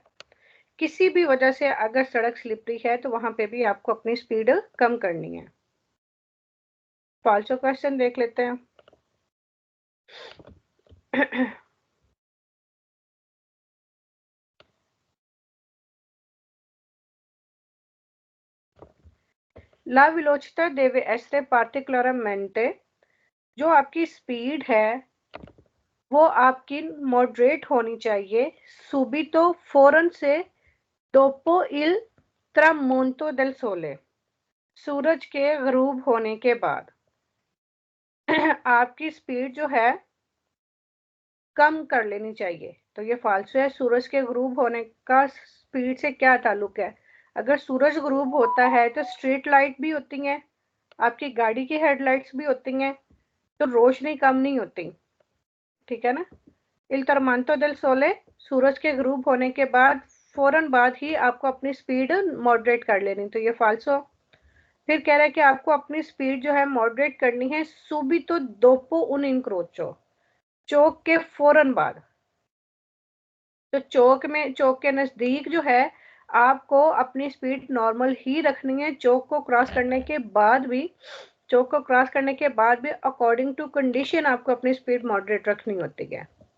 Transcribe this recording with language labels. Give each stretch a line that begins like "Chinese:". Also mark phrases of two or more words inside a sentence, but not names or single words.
Hindi: किसी भी वजह से अगर सड़क स्लिपरी है तो वहां पे भी आपको अपनी स्पीड कम करनी है। फालतू क्वेश्चन देख लेते हैं।
Italian: la velocità deve essere particolarmente,
Hindi: जो आपकी स्पीड है वो आपकी मॉडरेट होनी चाहिए। subito फौरन से,
Italian: dopo il tramonto del sole,
Hindi: सूरज के गरूब होने के बाद आपकी स्पीड जो है कम कर लेनी चाहिए। तो ये फालतू है। सूरज के गरूब होने का स्पीड से क्या ताल्लुक है? अगर सूरज गरूब होता है तो स्ट्रीट लाइट भी होती हैं, आपकी गाड़ी की हेडलाइट्स भी होती हैं, तो रोशनी कम नहीं होती। ठीक है ना।
Italian: il tramonto del sole,
Hindi: सूरज के गरूब होने के बाद फौरन बाद ही आपको अपनी स्पीड मॉडरेट कर लेनी, तो ये फाल्सो। फिर कह रहा है कि आपको अपनी स्पीड जो है मॉडरेट करनी है
Italian: subito dopo un incrocio,
Hindi: चौक के फौरन बाद। तो चौक के नजदीक जो है आपको अपनी स्पीड नॉर्मल ही रखनी है। चौक को क्रॉस करने के बाद भी
English: according to condition
Hindi: आपको अपनी स्पीड मॉडरेट रखनी होती है।